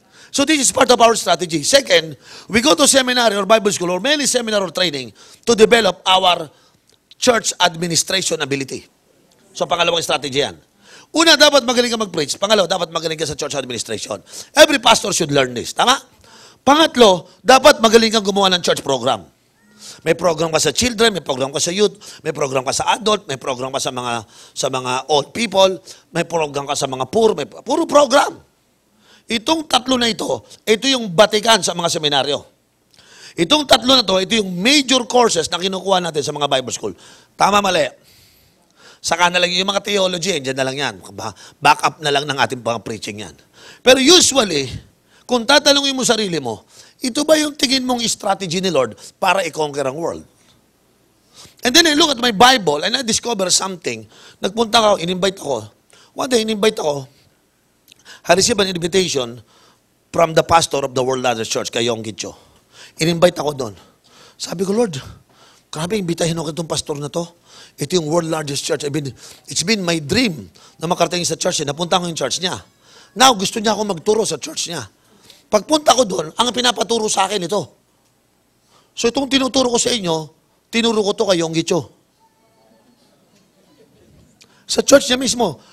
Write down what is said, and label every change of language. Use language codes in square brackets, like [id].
[en] So this is part of our strategy. Second, we go to seminary or Bible school or mainly seminar or training to develop our church administration ability. [tl] So pangalawang strategy yan. Una, dapat magaling ka mag-preach. Pangalawa, dapat magaling ka sa church administration. [en] Every pastor should learn this. [tl] Tama? Pangatlo, dapat magaling kang gumawa ng church program. May program ka sa children, may program ka sa youth, may program ka sa adult, may program ka sa mga old people, may program ka sa mga poor, puro program. Itong tatlo na ito yung batikan sa mga seminaryo. Itong tatlo na ito yung major courses na kinukuha natin sa mga Bible school. Tama, mali? Saka na lang yung mga theology, dyan na lang yan. Back up na lang ng ating mga preaching yan. Pero usually, kung tatanungin mo sarili mo, ito ba yung tingin mong strategy ni Lord para i-conquer ang world? [en] And then I look at my Bible and I discover something. [tl] Nagpunta ako, in-invite ako. One day, in-invite ako. [en] I received an invitation from the pastor of the World Ladders Church, kay Yong Gitcho. [tl] In-invite ako doon. Sabi ko, Lord, grabe, imbitahin ako itong pastor na to. Ito yung world largest church. [en] It's been my dream [tl] na makarating sa church niya. Napunta ko yung church niya. Now, gusto niya ako magturo sa church niya. Pagpunta ko doon, ang pinapaturo sa akin ito. So itong tinuturo ko sa inyo, tinuro ko to kay Yong Gitcho. Sa church niya mismo.